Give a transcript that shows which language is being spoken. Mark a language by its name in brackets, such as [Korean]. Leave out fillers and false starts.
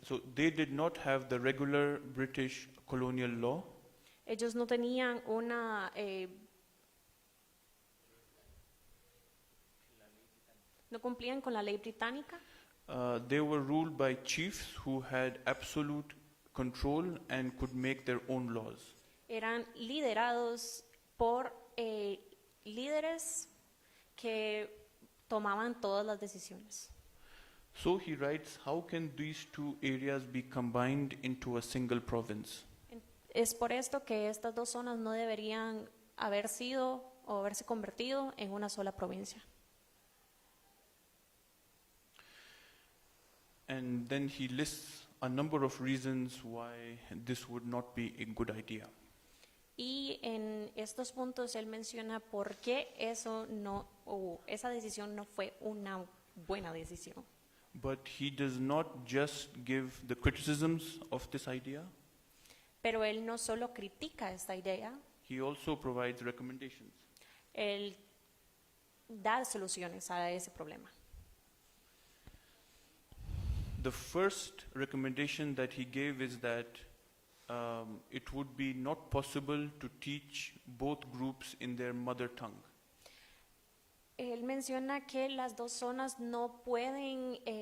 [English] So they did not have the regular British colonial law. [Spanish] Ellos no tenían una no cumplían con la ley británica. [English] They were ruled by chiefs who had absolute control and could make their own laws. [Spanish] Eran liderados por líderes que tomaban todas las decisiones. [English] So he writes, how can these two areas be combined into a single province? [Spanish] Es por esto que estas dos zonas no deberían haber sido o haberse convertido en una sola provincia. [English] And then he lists a number of reasons why this would not be a good idea. [Spanish] Y en estos puntos él menciona por qué eso no, o esa decisión no fue una buena decisión. [English] But he does not just give the criticisms of this idea, [Spanish] Pero él no solo critica esta idea, [English] he also provides recommendations. [Spanish] él da soluciones a ese problema. [English] The first recommendation that he gave is that it would be not possible to teach both groups in their mother tongue. [Spanish] Él menciona que las dos zonas no pueden,